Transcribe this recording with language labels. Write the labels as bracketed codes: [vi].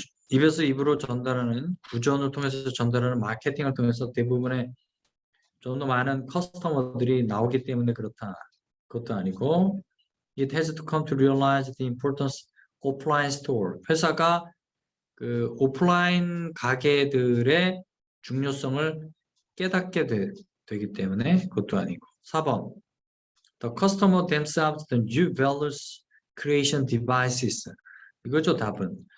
[ko] 입에서 입으로 전달하는 구전을 통해서 전달하는 마케팅을 통해서 대부분의 좀 더 많은 커스터머들이 나오기 때문에 그렇다. 그것도 아니고 [en] It has to come to realize the importance of offline store. [ko] 회사가 그 오프라인 가게들의 중요성을 깨닫게 되기 때문에 그것도 아니고 4번 [en] The customer themselves the new values creation devices. [ko] 이거죠 답은.